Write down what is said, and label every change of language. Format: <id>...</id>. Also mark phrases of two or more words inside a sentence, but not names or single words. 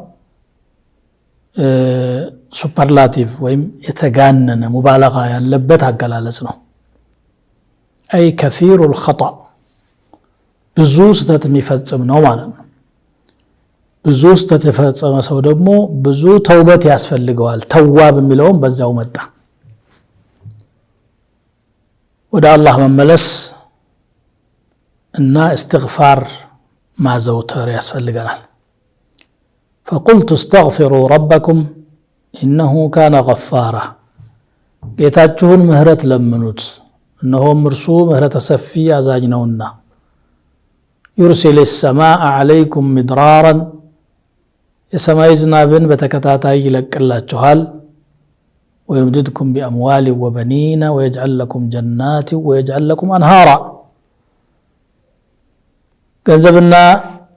<am>ሱፐርላቲቭ ወይም የተጋነነ ሙባለጋ ያለበት አገላለጽ ነው። አይ</am> <ar>كثير الخطأ</ar> <am>ብዙ ስህተት የሚፈጽም ነው ማለት ነው። ብዙ ስህተት የፈጸመ ሰው ደግሞ ብዙ ተውበት ያስፈልገዋል። ተዋብ የሚለውም በዛው መጣ። ወደ አላህ መመለስ እና እስትግፋር ማዘውተር ያስፈልገናል።</am> <ar>فقلت استغفروا ربكم إنه كان غفارا</ar> <am>ጌታችሁን ምህረት ለምኑት እነሆም እርሱ ምህረተ ሰፊ አዛኝ ነውና</am> <ar>يرسل السماء عليكم مدرارا</ar> <am>የሰማይ ዝናብን በተከታታይ ይለቅላችኋል</am> <ar>ويمددكم بأموال وبنين ويجعل لكم جنات ويجعل لكم أنهارا ገንዘብና</ar>